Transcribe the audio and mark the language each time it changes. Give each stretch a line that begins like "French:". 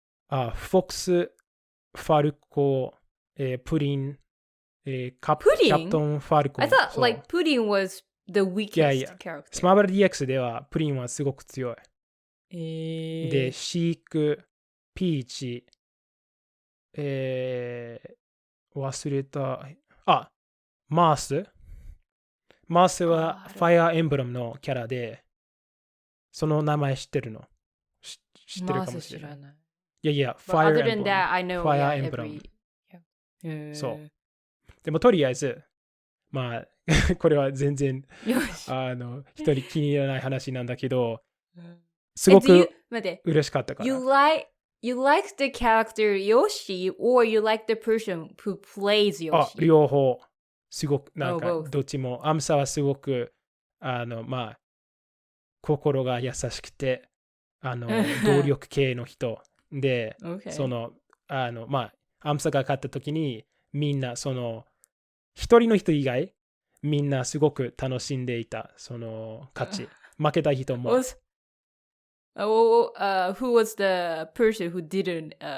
Japanese: フォックス、ファルコ、プリン、キャプトンファルコン。
English: I thought like Pudding was the weakest character.
Japanese: スマブラ DX ではプリンはすごく強い。で、シーク、ピーチ、忘れた。マース。マースはファイアーエンブラムのキャラで、その名前知ってるの？知ってるかもしれない。いや、ファイアーエンブラム。ファイアーエンブラム。そう。でもとりあえず、まあ、これは全然、人に気に入らない話なんだけど、すごく嬉しかったから。
English: You like the character Yoshi or you like the person who plays Yoshi?
Japanese: 両方。すごく、なんか、どっちも。アムサはすごく、まあ、心が優しくて、動力系の人で、まあ、アムサが勝った時に、みんな、一人の人以外、みんなすごく楽しんでいた、勝ち。負けた人も。
English: who was the person who didn't?